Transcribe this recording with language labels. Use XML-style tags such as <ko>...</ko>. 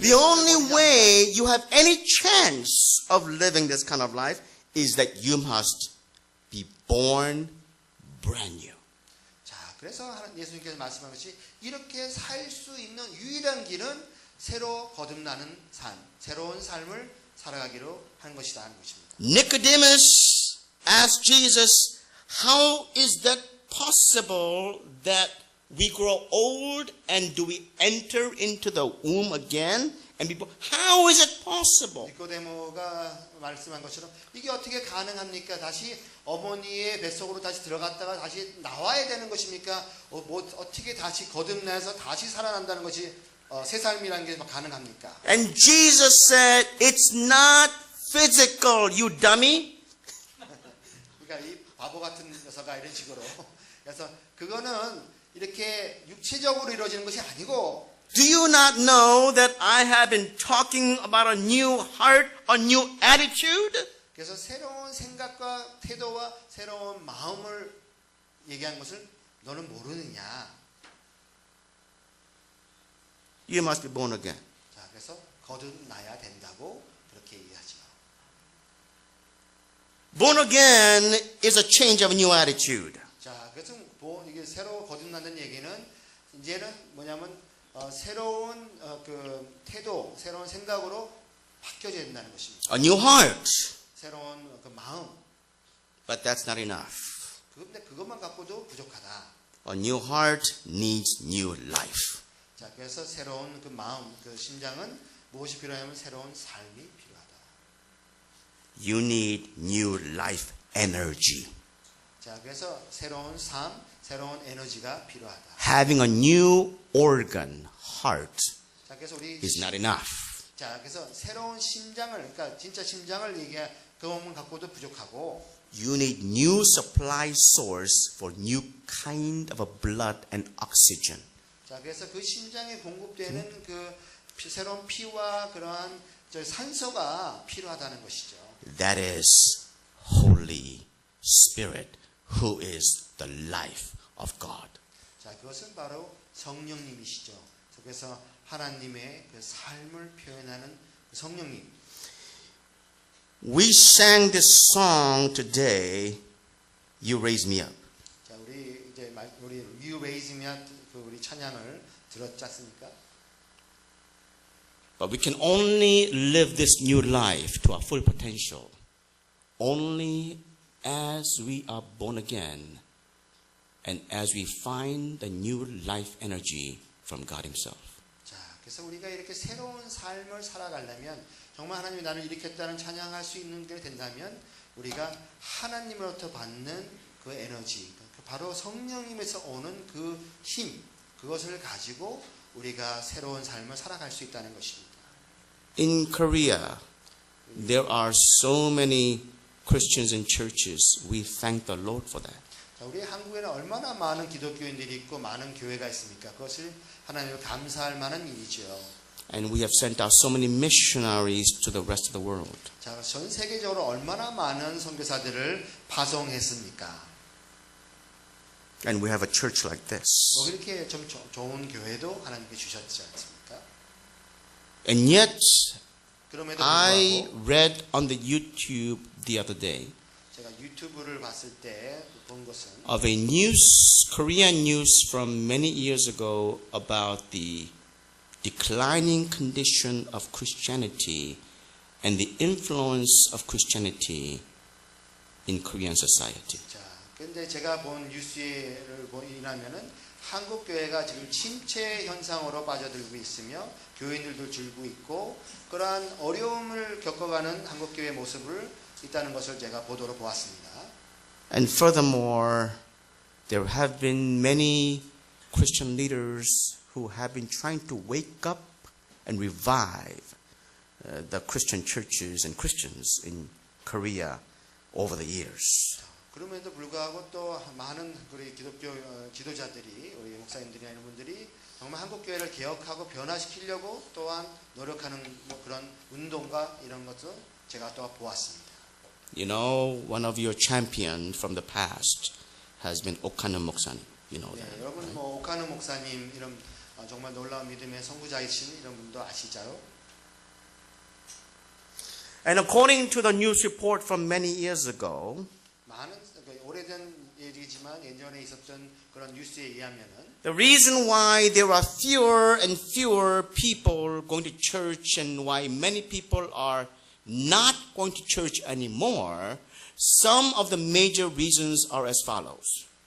<en>The only way you have any chance of living this kind of life is that you must be born brand new.</en> <ko>자, 그래서 예수님께서 말씀한 것이 이렇게 살 수 있는 유일한 길은 새로 거듭나는 삶, 새로운 삶을 살아가기로 하는 것이다 하는 것입니다.</ko> <en>Nicodemus asked Jesus, how is that possible that we grow old and do we enter into the womb again and be born? How is it possible?</en> <ko>니코데모가 말씀한 것처럼 이게 어떻게 가능합니까? 다시 어머니의 뱃속으로 다시 들어갔다가 다시 나와야 되는 것입니까? 어떻게 다시 거듭나서 다시 살아난다는 것이 새 삶이라는 게 가능합니까?</ko> <en>And Jesus said, it's not physical, you dummy.</en> <ko>그러니까 이 바보 같은 녀석아, 이런 식으로. 그래서 그거는 이렇게 육체적으로 이루어지는 것이 아니고,</ko> <en>Do you not know that I have been talking about a new heart, a new attitude?</en> <ko>그래서 새로운 생각과 태도와 새로운 마음을 얘기한 것을 너는 모르느냐?</ko> <en>You must be born again.</en> <ko>자, 그래서 거듭나야 된다고 그렇게 얘기하죠.</ko> <en>Born again is a change of a new attitude.</en> <ko>자, 그래서 이게 새로 거듭난다는 얘기는 이제는 뭐냐면 새로운 그 태도, 새로운 생각으로 바뀌어져야 된다는 것입니다.</ko> <en>A new heart.</en> <ko>새로운 그 마음.</ko> <en>But that's not enough.</en> <ko>근데 그것만 갖고도 부족하다.</ko> <en>A new heart needs new life.</en> <ko>자, 그래서 새로운 그 마음, 그 심장은 무엇이 필요하냐면 새로운 삶이 필요하다.</ko> <en>You need new life energy.</en> <ko>자, 그래서 새로운 삶, 새로운 에너지가 필요하다.</ko> <en>Having a new organ, heart,</en> <ko>자, 그래서 우리</ko> <en>is not enough.</en> <ko>자, 그래서 새로운 심장을, 그러니까 진짜 심장을 그것만 갖고도 부족하고,</ko> <en>You need new supply source for new kind of a blood and oxygen.</en> <ko>자, 그래서 그 심장에 공급되는 그 새로운 피와 그러한 산소가 필요하다는 것이죠.</ko> <en>That is Holy Spirit, who is the life of God.</en> <ko>자, 그것은 바로 성령님이시죠. 그래서 하나님의 그 삶을 표현하는 성령님.</ko> <en>We sang this song today, You Raise Me Up.</en> <ko>자, 우리 You Raise Me Up 그 우리 찬양을 들었지 않습니까?</ko> <en>But we can only live this new life to our full potential only as we are born again and as we find the new life energy from God Himself.</en> <ko>자, 그래서 우리가 이렇게 새로운 삶을 살아가려면 정말 하나님이 나를 일으켰다는 찬양할 수 있는 게 된다면 우리가 하나님으로부터 받는 그 에너지, 바로 성령님에서 오는 그 힘, 그것을 가지고 우리가 새로운 삶을 살아갈 수 있다는 것입니다.</ko> <en>In Korea, there are so many Christians and churches. We thank the Lord for that.</en> <ko>자, 우리 한국에는 얼마나 많은 기독교인들이 있고 많은 교회가 있습니까? 그것을 하나님을 감사할 만한 일이죠.</ko> <en>And we have sent out so many missionaries to the rest of the world.</en> <ko>자, 전 세계적으로 얼마나 많은 선교사들을 파송했습니까?</ko> <en>And we have a church like this.</en> <ko>이렇게 좀 좋은 교회도 하나님께 주셨지 않습니까?</ko> <en>And yet,</en> <ko>그럼에도</ko> <en>I</en> <ko>불구하고</ko> <en>read on the YouTube the other day</en> <ko>제가 유튜브를 봤을 때 본 것은</ko> <en>of a news, Korean news from many years ago about the declining condition of Christianity and the influence of Christianity in Korean society.</en> <ko>자, 근데 제가 본 뉴스를 보이라면은 한국 교회가 지금 침체 현상으로 빠져들고 있으며 교인들도 줄고 있고 그러한 어려움을 겪어가는 한국 교회의 모습을 있다는 것을 제가 보도로 보았습니다.</ko> <en>And furthermore, there have been many Christian leaders who have been trying to wake up and revive the Christian churches and Christians in Korea over the years.</en> <ko>그럼에도 불구하고 또 많은 우리 기독교 지도자들이 우리 목사님들이나 이런 분들이 정말 한국 교회를 개혁하고 변화시키려고 또한 노력하는 그런 운동과 이런 것도 제가 또 보았습니다.</ko> <en>You know, one of your champions from the past has been Okana Moksanim. You know that.</en> <ko>네, 여러분 뭐 오카느 목사님 이런 정말 놀라운 믿음의 선구자이신 이런 분도 아시죠?</ko> <en>And according to the news report from many years ago,</en> <ko>많은 오래된 얘기지만 예전에 있었던 그런 뉴스에 의하면은</ko> <en>the reason why there are fewer and fewer people going to church and why many people are not going to church anymore, some of the major reasons are as follows.</en>